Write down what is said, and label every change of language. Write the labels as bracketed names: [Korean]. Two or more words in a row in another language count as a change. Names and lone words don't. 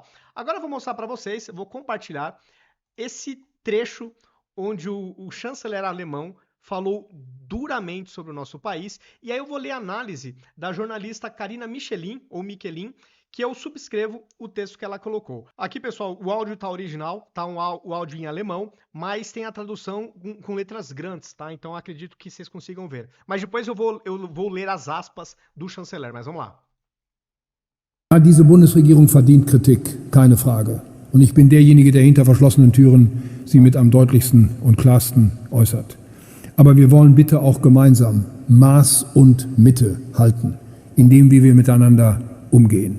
[Portuguese] Agora eu vou mostrar para vocês, vou compartilhar esse trecho onde o chanceler alemão falou duramente sobre o nosso país, e aí eu vou ler a análise da jornalista Karina Michelin, ou Michelin, que eu subscrevo o texto que ela colocou. Aqui, pessoal, o áudio tá original, tá o áudio em alemão, mas tem a tradução com letras grandes, tá? Então acredito que vocês consigam ver. Mas depois eu vou ler as aspas do chanceler, mas vamos lá. [German] Ja, diese Bundesregierung verdient Kritik, keine Frage. Und ich bin derjenige, der hinter verschlossenen Türen sie mit am deutlichsten und klarsten äußert. Aber wir wollen bitte auch gemeinsam Maß und Mitte halten, in dem, wie wir miteinander umgehen.